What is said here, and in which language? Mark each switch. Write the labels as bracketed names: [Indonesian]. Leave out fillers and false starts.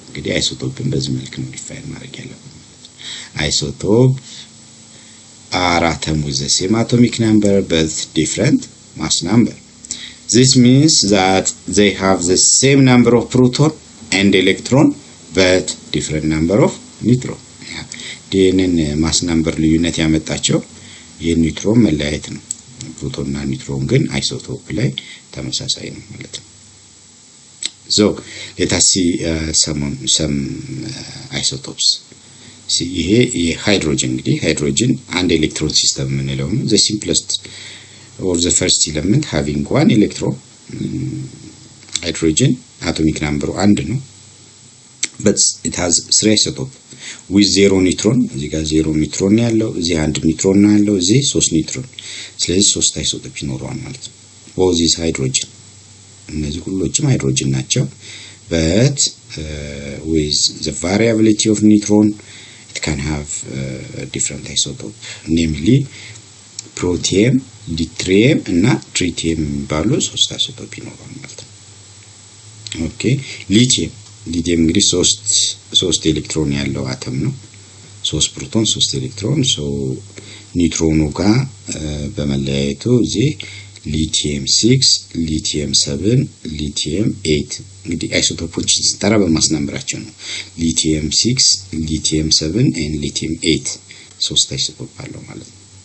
[Amharic] እንግዲህ isotope በዚህ መልኩ ነው ዲፋይን ማድረግ ያለብን. [English] Isotope are atom with the same atomic number but different mass number. This means that they have the same number of proton and electron but different number of neutron. [Amharic] ይሄንን ማስ ነምበር ልዩነት ያመጣቸው የኒውትሮን መለያየት ነው. ፕሮቶን እና ኒውትሮን ግን አይሶቶፕ ላይ ተመሳሳይ ነው ማለት ነው. [English] So let us see some isotopes. [Amharic] ይሄ የሃይድሮጅን እንግዲህ ሃይድሮጅን አንድ ኤሌክትሮን ሲስተም ምንለው ነው [English] the simplest or the first element having one electron. Hydrogen atomic number 1 ነው but it has 3 isotopes with 0 neutron [Amharic] እዚህ ጋር [English] 0 neutron [Amharic] ያለው እዚህ [English] 1 neutron ያለው እዚህ 3 neutron [Amharic] ስለዚህ 3 isotopes ይኖራል ማለት ነው. [English] both is hydrogen [Amharic] እነዚህ ሁሉም ሃይድሮጅን ናቸው [English] but with the variability of neutron it can have different isotopes namely protium deuterium እና tritium [Amharic] ባሉ 3 አይሶቶፕ ይኖራል ማለት ነው. ኦኬ ሊቲየም እንግዲህ 3 ኤሌክትሮን ያለው አተም ነው 3 ፕሮቶን 3 ኤሌክትሮን so ኒውትሮኑ ጋር በመለያየቱ እዚህ ሊቲየም 6 ሊቲየም 7 ሊቲየም 8 እንግዲህ አይሶቶፖች ሲጠራ በማስ ነምበራቸው ነው ሊቲየም 6 ሊቲየም 7 and ሊቲየም 8 3 አይሶቶፕ አለው ማለት ነው.